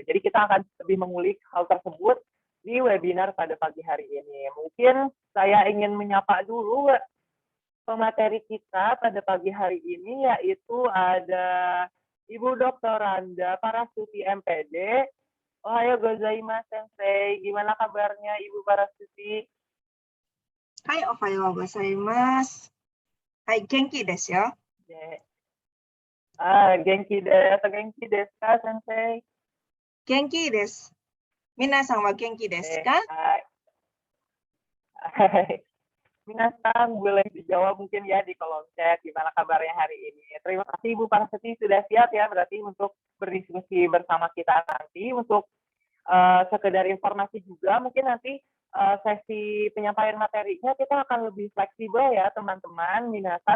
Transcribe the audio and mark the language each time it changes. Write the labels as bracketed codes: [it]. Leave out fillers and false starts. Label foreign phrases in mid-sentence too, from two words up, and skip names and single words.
[id] Jadi kita akan lebih mengulik hal tersebut di webinar pada pagi hari ini. Mungkin saya ingin menyapa dulu pemateri kita pada pagi hari ini, yaitu ada Ibu Dr. Randa Parastuti MPD. [ja] おはようございます先生. [id] Gimana kabarnya Ibu Parastuti? [ja] Hai, おはようございます. はい、元気ですよ. 元気です. 元気ですか、先生? 元気です. 皆さんは元気ですか? Hai. Minasan, [id] boleh dijawab mungkin ya di kolom chat gimana kabarnya hari ini. Terima kasih Ibu Parastuti sudah siap ya berarti untuk berdiskusi bersama kita nanti. Untuk sekedar informasi juga mungkin nanti sesi penyampaian materinya kita akan lebih fleksibel ya teman-teman minasan.